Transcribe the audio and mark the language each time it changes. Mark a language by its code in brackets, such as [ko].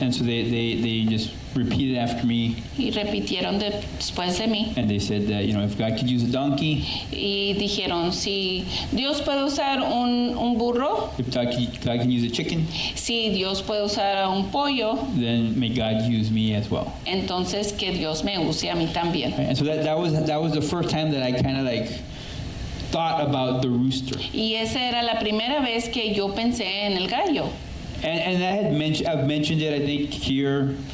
[en] And so they just repeated after me, [es] Y repitieron después de mí. [en] and they said that if God could use a donkey, [es] Y dijeron, si Dios puede usar un burro, [en] if God can use a chicken, [es] si Dios puede usar a un pollo, [en] then may God use me as well. [es] entonces que Dios me use a mí también. [en] Right? And so that was the first time that I kind of like thought about the rooster. [es] Y esa era la primera vez que yo pensé en el gallo. [en] And I've mentioned it, I think, here,